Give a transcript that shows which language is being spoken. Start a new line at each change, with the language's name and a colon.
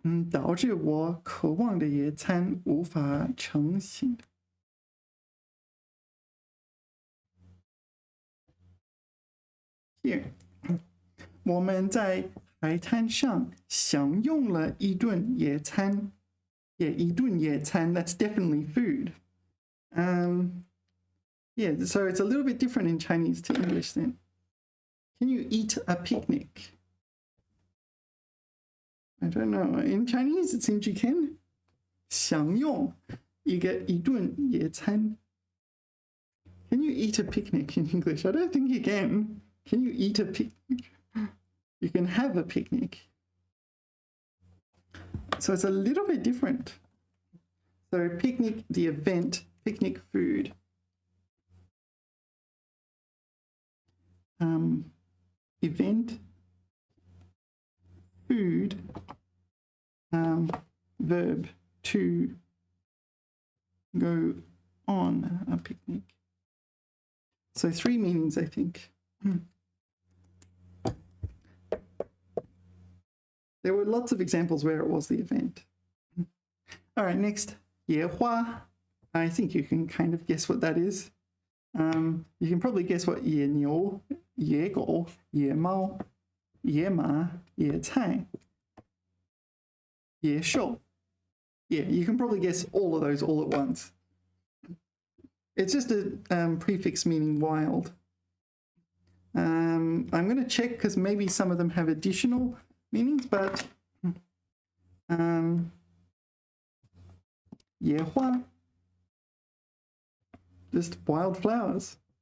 Chinese: 导致我渴望的野餐无法成型。
English: Here.
Chinese: 我们在海滩上享用了一顿野餐。
English: Yeah,
Chinese: 一顿野餐,
English: that's definitely food. Yeah, so it's a little bit different in Chinese to English then. Can you eat a picnic? I don't know. In Chinese, it seems you can.
Chinese: 享用
English: you get
Chinese: 一顿野餐.
English: Can you eat a picnic in English? I don't think you can. Can you eat a picnic? You can have a picnic. So it's a little bit different. So picnic, the event, picnic food. Event, food, verb, to go on a picnic. So 3 meanings, I think. There were lots of examples where it was the event. All right, next, 野花. I think you can kind of guess what that is. You can probably guess what 野牛, 野狗, 野猫, 野马, 野菜, 野兽. Yeah, you can probably guess all of those all at once. It's just a prefix meaning wild. I'm going to check because maybe some of them have additional meanings, but 野花, just wildflowers.